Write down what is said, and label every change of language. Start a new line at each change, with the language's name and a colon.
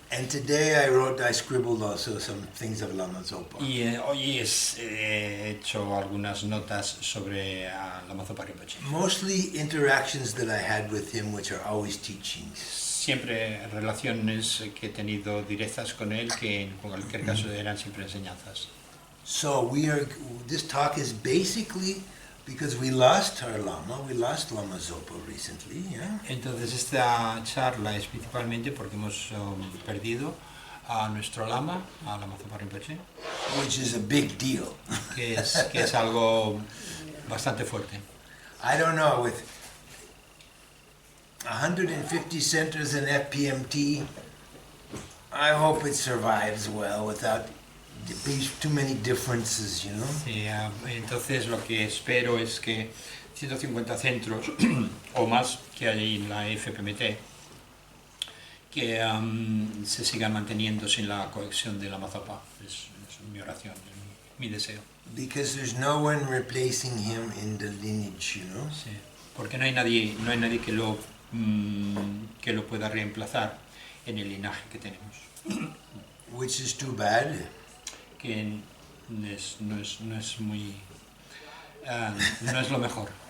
English: And today I scribbled also some things of Lama Zopa.
Spanish: Y hoy he hecho algunas notas sobre Lama Zopa Rimpoché.
English: Mostly interactions that I had with him, which are always teachings.
Spanish: Siempre relaciones que he tenido directas con él, que en cualquier caso eran siempre enseñanzas.
English: So this talk is basically because we lost our Lama, we lost Lama Zopa recently, yeah?
Spanish: Entonces esta charla es principalmente porque hemos perdido a nuestro Lama, a Lama Zopa Rimpoché.
English: Which is a big deal.
Spanish: que es algo bastante fuerte.
English: I don't know, with 150 centers in FPMT, I hope it survives well without too many differences, you know?
Spanish: Sí, entonces lo que espero es que 150 centros o más que hay en la FPMT que se sigan manteniendo sin la conexión de Lama Zopa. Es mi oración, es mi deseo.
English: Because there's no one replacing him in the lineage, you know?
Spanish: Sí, porque no hay nadie que lo pueda reemplazar en el linaje que tenemos.
English: Which is too bad.
Spanish: Que no es muy no es lo mejor.